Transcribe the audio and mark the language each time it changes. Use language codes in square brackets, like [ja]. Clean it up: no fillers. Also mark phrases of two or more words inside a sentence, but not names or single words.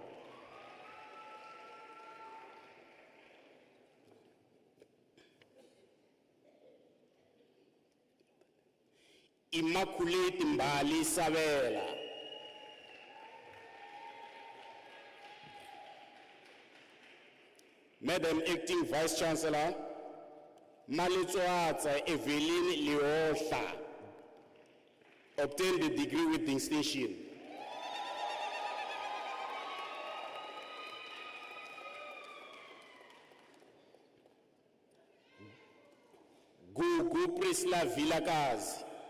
[en] Immaculate Mbali Savela. Madam Acting Vice Chancellor, Malitsoatsa Evelyn Leosha obtained the degree with distinction. Gugu Prisla Vilakazi.